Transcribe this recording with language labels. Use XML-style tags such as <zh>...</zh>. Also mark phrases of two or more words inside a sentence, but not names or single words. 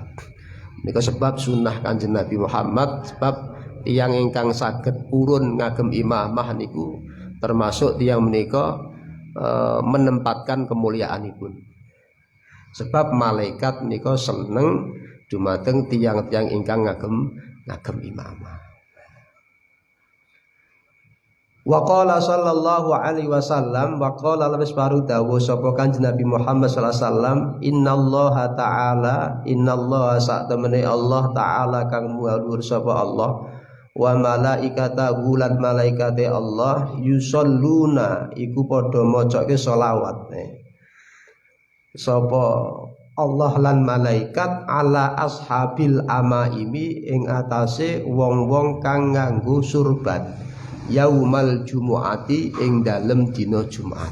<jv>Nika sebab sunnah Kanjeng Nabi Muhammad, sebab tiyang ingkang saged purun ngagem imamah niku termasuk tiyang menika menempatkan kemuliaanipun. Sebab malaikat nika seneng dumateng tiyang-tiyang ingkang ngagem imamah.</jv> <ar>Wa qala sallallahu alaihi wasallam wa qala labis</ar> <jv>baru dawuh sapa Kanjeng Nabi Muhammad</jv> <ar>sallallahu alaihi wasallam</ar> <jv>innallaha sak temene Allah taala kang muhadur sapa Allah</jv> <ar>wa malaikatahu</ar> <jv>lan malaikate Allah yusalluna iku padha macake selawat sapa Allah lan malaikat</jv> <ar>ala ashabil amaimi</ar> <jv>ing atase wong-wong kang nganggo surban</jv> <ar>yaumal jumu'ati</ar> <jv>ing dalem dina Jumat.</jv>